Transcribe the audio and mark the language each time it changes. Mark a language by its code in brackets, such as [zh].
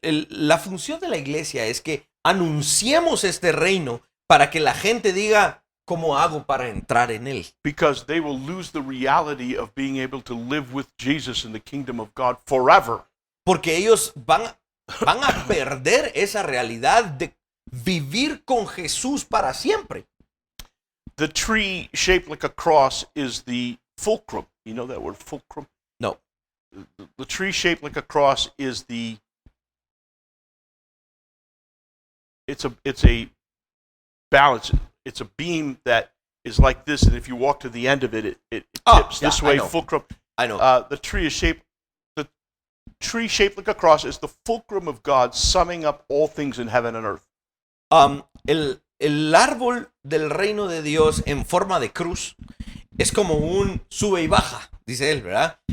[es] La función de la iglesia es que anunciemos este reino para que la gente diga, ¿cómo hago para entrar en él? [en] Because they will lose the reality of being able to live with Jesus in the kingdom of God forever. [es] porque ellos van a perder esa realidad de vivir con Jesús para siempre. [en] The tree shaped like a cross is the fulcrum. You know that word, fulcrum? No. The tree shaped like a cross is it's a balance. It's a beam that is like this, and if you walk to the end of it, it tips yeah, this way. I know. Fulcrum. I know. The tree shaped like a cross is the fulcrum of God, summing up all things in heaven and earth. [es] El árbol del reino de Dios en forma de cruz es como un sube y baja, dice él, ¿verdad?